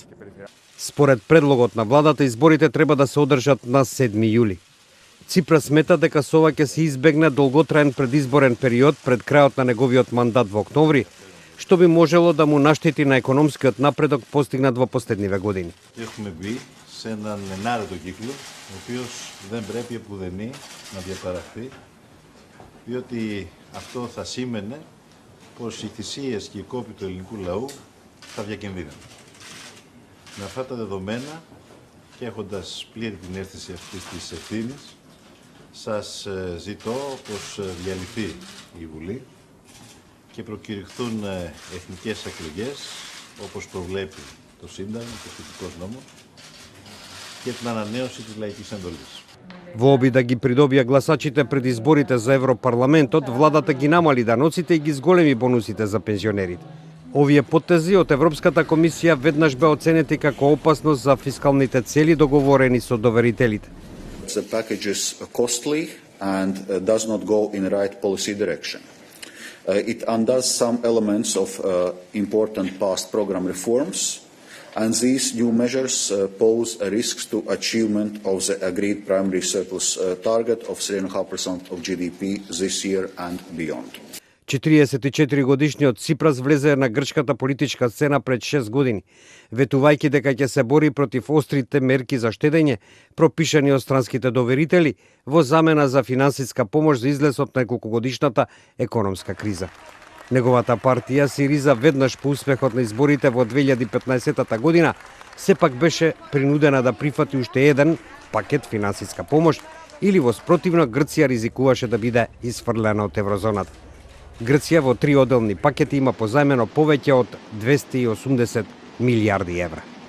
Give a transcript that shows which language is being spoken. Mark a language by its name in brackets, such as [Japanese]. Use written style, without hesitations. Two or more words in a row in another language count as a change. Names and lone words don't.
[Macedonian] Според предлогот на владата, изборите треба да се одржат на 7 јули. Ципрас смета дека со ова ќе се избегне долготраен предизборен период пред крајот на неговиот мандат во октомври, што би можело да му наштети на економскиот напредок постигнат во последниве години. [Greek] Σε έναν ενάρετο κύκλο, ο οποίος δεν πρέπει επουδενή να διαπαραχθεί, διότι αυτό θα σήμαινε πως οι θυσίες και οι κόποι του ελληνικού λαού θα διακινδύνουν. Με αυτά τα δεδομένα και έχοντας πλήρη την αίσθηση αυτής της ευθύνης, σας ζητώ πως διαλυθεί η Βουλή και προκηρυχθούν εθνικές εκλογές, όπως προβλέπει το Σύνταγμα, το σχετικός νόμος, και την ανανέωση της λαϊκής εντολής. [Macedonian] Во обид да ги придобија гласачите пред изборите за Европарламентот, владата ги намали даноците и ги зголеми бонусите за пензионерите. Овие потези од Европската комисија веднаш беа оценети како опасност за фискалните цели договорени со доверителите. [English] The package is costly and does not go in the right policy direction. It undoes some elements of important past program reforms and these new measures pose risks to achievement of the agreed primary surplus target of 3.5% of GDP this year and beyond. [Macedonian] 44-годишниот Ципрас влезе на грчката политичка сцена пред 6 години, ветувајќи дека ќе се бори против острите мерки за штедење, пропишани од странските доверители, во замена за финансиска помош за излез од неколкогодишната економска криза. Неговата партија Сириза веднаш по успехот на изборите во 2015 година сепак беше принудена да прифати уште еден пакет финансиска помош или во спротивно Грција ризикуваше да биде исфрлена од еврозоната. Грција во 3 одделни пакети има позајмено повеќе од 280 милијарди евра.